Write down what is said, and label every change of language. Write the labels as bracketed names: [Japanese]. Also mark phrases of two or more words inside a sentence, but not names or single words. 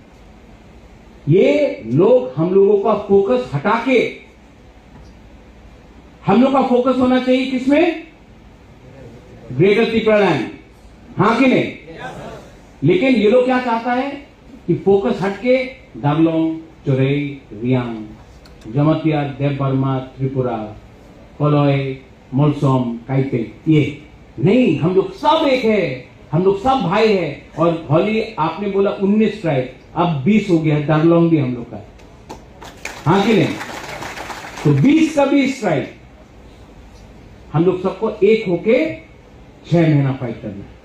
[Hindi] ये लोग हम लोगों का फोकस हटा के, हम लोग का फोकस होना चाहिए किसमें? ग्रेटर त्रिपुरालैंड, हाँ कि नहीं? लेकिन ये लोग क्या चाहता है कि फोकस हटके दार्लोंग, चोरई, रियांग, जमतिया, देवबर्मा, त्रिपुरा, कलोय, मोलसोम, काइपे, ये नहीं, हम लोग सब एक है, हम लोग सब भाई है। और होली आपने बोला 19 ट्राइब, अब 20 हो गया, दार्लोंग भी हम लोग का, हाँ कि नहीं? तो 20 का 20 ट्राइब, हम लोग सबको एक होके 6 महीना फाइट करना है।